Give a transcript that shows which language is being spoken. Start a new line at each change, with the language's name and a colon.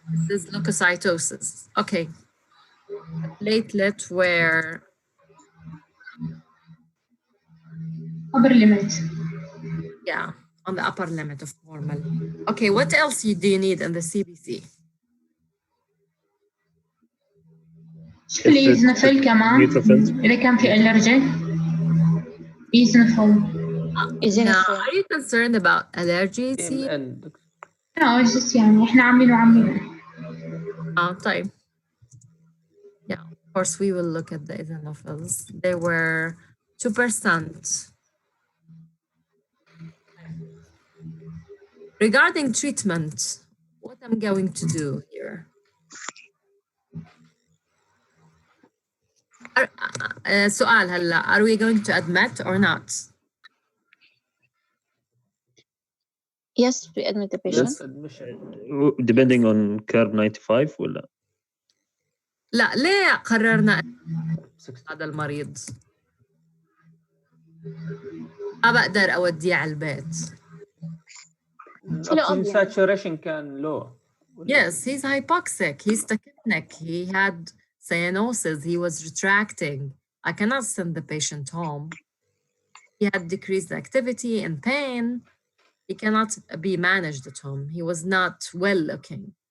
English: This is leukocytosis. Okay. The platelet were upper limit. Yeah, on the upper limit of normal. Okay, what else do you need in the CBC?
Arabic: شوفي يزنفل كمان إذا كان في allergy. يزنفل.
English: Are you concerned about allergies? No, it's just
Arabic: يعني إحنا عاملينه. طيب.
English: Yeah, of course we will look at the eosinophils. They were 2%. Regarding treatment, what I'm going to do here.
Arabic: سؤال هلا,
English: are we going to admit or not? Yes, we admit the patient. Yes. Depending on curve 95 ولا؟
Arabic: لا, ليه قررنا هذا المريض؟ ما بقدر أوديه على البيت.
English: Saturation كان low. Yes, he's hypoxic. He's tachypnic. He had cyanosis. He was retracting. I cannot send the patient home. He had decreased activity and pain. He cannot be managed at home. He was not well looking.